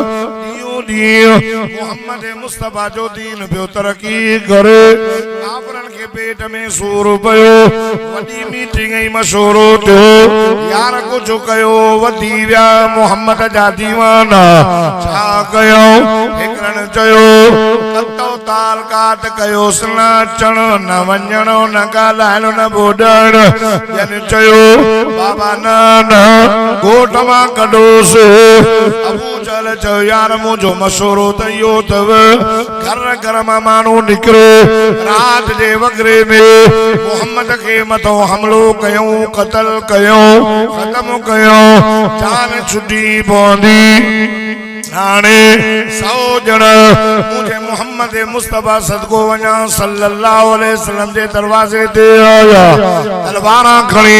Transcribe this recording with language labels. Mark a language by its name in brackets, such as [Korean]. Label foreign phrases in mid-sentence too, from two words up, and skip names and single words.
[Sindhi] मोहम्मद मुस्तफा जो दीन पियो तरक्की करे काफरन के पेट में सूर पियो वडी मीटिंग ऐं मशवरो थियो यार कुछ कयो वधी विया मोहम्मद जा दीवाना छा कयो हिकड़न चयो कतो ताल काट कयो न अचण न वञण न ॻाल्हाइण न ॿोॾण जन चयो बाबा न गोठ मां कढोसि अबू जहल चयो यार मुंहिंजो मशवरो त इहो अथव घर मां माण्हू निकिरे राति जे वगरे में मोहम्मद खे मथो हमलो कयूं क़तल कयूं ख़त्म कयूं जान छुटी पवंदी हाणे 100 ॼण मुझे मोहम्मद मुस्तफा सदको वञा [Arabic] صلى الله عليه وسلم [Sindhi] जे दरवाज़े ते आया तलवारां खणी